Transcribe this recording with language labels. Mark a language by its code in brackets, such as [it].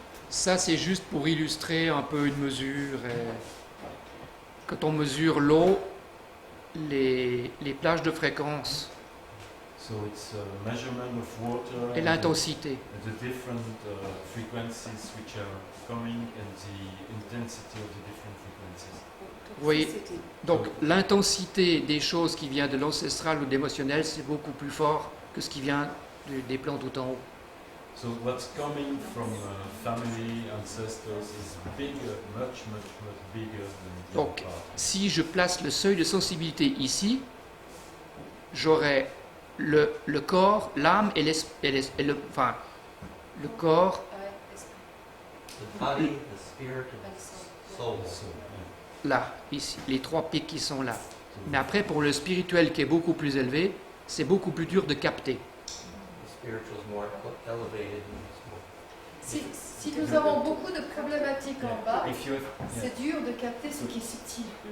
[fr] Ça, c'est juste pour illustrer un peu une mesure. Quand on mesure l'eau, les plages de fréquence [en] So it's a measurement of water [fr] et l'intensité. [en] and the different frequencies which are coming and the intensity of the different frequencies. [fr] voyez, [en] Toxicity. [fr] donc l'intensité des choses qui vient de l'ancestral ou de l'émotionnel, c'est beaucoup plus fort que ce qui vient des plans tout en haut. [en] So what's coming from family, ancestors is bigger, much bigger than the [fr] Donc, [en] other part. [fr] si je place le seuil de sensibilité ici, j'aurai le corps, l'âme et enfin, le corps, Ouais, esprit, [en] The body, the spirit, and the soul. So, [fr] là, ici, les trois pics qui sont là. Mais après, pour le spirituel qui est beaucoup plus élevé, c'est beaucoup plus dur de capter. [en] The spiritual is more elevated and it's more. [fr] Si nous avons beaucoup de problématiques en bas, [en] if you have, [fr] c'est dur de capter ce qui est subtil.